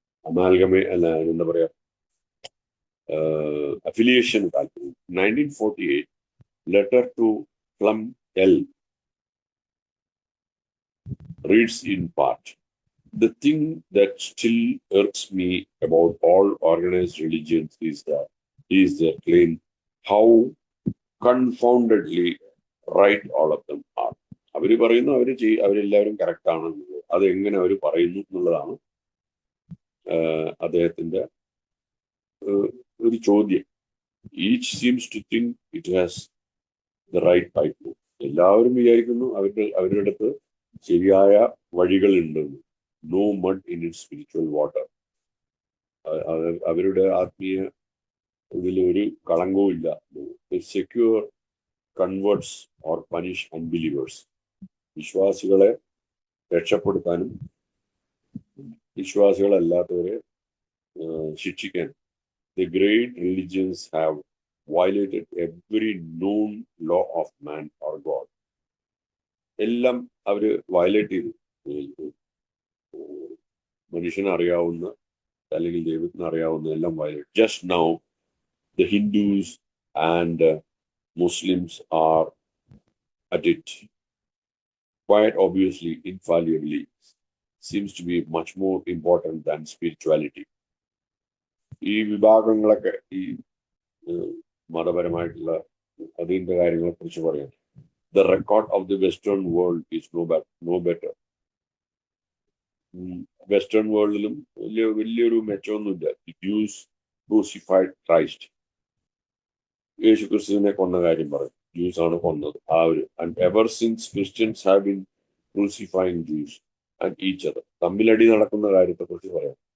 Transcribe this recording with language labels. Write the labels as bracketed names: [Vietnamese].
[Malayalam] അമാൽഗമേ അല്ല എന്താ പറയാ affiliation താല്പര്യം. [English] 1948 letter to Plum L reads in part, the thing that still irks me about all organized religions is their claim how confoundedly right all of them are. [Malayalam] അവര് പറയുന്നു അവരെല്ലാവരും correct ആണ്. അത് എങ്ങനെ അവർ പറയുന്നു എന്നുള്ളതാണ് അദ്ദേഹത്തിന്റെ ഒരു ചോദ്യം. [English] Each seems to think it has the right pipe. [Malayalam] എല്ലാവരും വിചാരിക്കുന്നു അവരുടെ അടുത്ത് ശരിയായ വഴികളുണ്ടെന്ന്. [English] No mud in it spiritual water. [Malayalam] അവരുടെ ആത്മീയ ഇതിൽ ഒരു കളങ്കവും ഇല്ല. [English] Secure converts or punish unbelievers. [Malayalam] വിശ്വാസികളെ രക്ഷപ്പെടുത്താനും വിശ്വാസികളല്ലാത്തവരെ ശിക്ഷിക്കാൻ. [English] The great religions have violated every known law of man or God. [Malayalam] എല്ലാം അവര് വയലേറ്റ് ചെയ്തു. മനുഷ്യന് അറിയാവുന്ന അല്ലെങ്കിൽ ദൈവത്തിന് അറിയാവുന്ന എല്ലാം violate. Just now [English] the Hindus and Muslims are at it. Quite obviously, infallibly, seems to be much more important than spirituality. [Malayalam] ഈ വിഭാഗങ്ങളൊക്കെ ഈ മതപരമായിട്ടുള്ള അതിന്റെ കാര്യങ്ങളെ കുറിച്ച് പറയാം. [English] The record of the Western world is no better. [Malayalam] Western വേൾഡിലും വലിയൊരു മെച്ചമൊന്നുമില്ല. [English] The Jews crucified Christ. [Malayalam] യേശു ക്രിസ്തുവിനെ കൊന്ന കാര്യം പറയും. Jews ആണ് കൊന്നത്. [English] And ever since Christians have been crucifying Jews and each other. [Malayalam] തമ്മിലടി നടക്കുന്ന കാര്യത്തെ കുറിച്ച് പറയാം.